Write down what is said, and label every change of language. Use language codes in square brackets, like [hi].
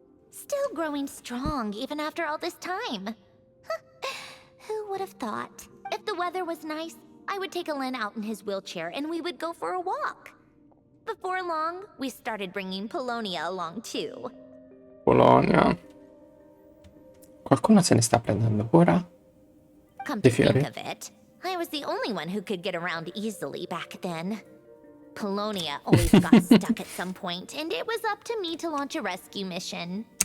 [en] Still growing strong even after all this time. Who would have thought? If the weather was nice, I would take Alen out in his wheelchair and we would go for a walk. Before long, we started bringing Polonia along too. Polonia. [it] Qualcuno se ne sta prendendo cura? [en] Come [it] Dei [en] to think [it] fiori? [en] of it, I was the only one who could get around easily back then. Polonia always got stuck at some point, and it was up to me to launch a rescue mission.